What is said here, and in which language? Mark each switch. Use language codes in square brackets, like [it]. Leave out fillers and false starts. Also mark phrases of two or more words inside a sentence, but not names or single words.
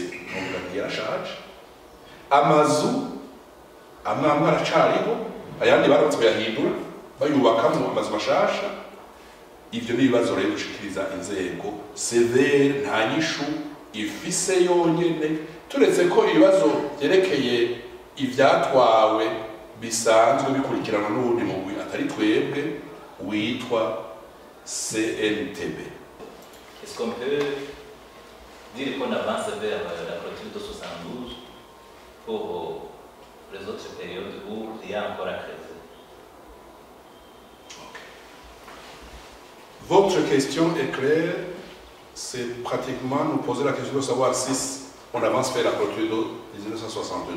[rn] nubwo yarashaje amazu amwe aracariho ayandi baratse yahindura bayubakamo amazu mashasha ivyo nibibazo rero dushikiriza inzego severe nta nyishu ifise yonyene turetse ko ibibazo byerekeye ivyatwawe bisanzwe bikurikirana n'ubundi mugwi atari twebwe witwa CNTB. [fr] Est-ce qu'on peut dire qu'on avance vers la clôture de 72 pour les autres périodes où il y a encore à creuser? Votre question est claire, c'est pratiquement nous poser la question de savoir si on avance vers la clôture de 1972.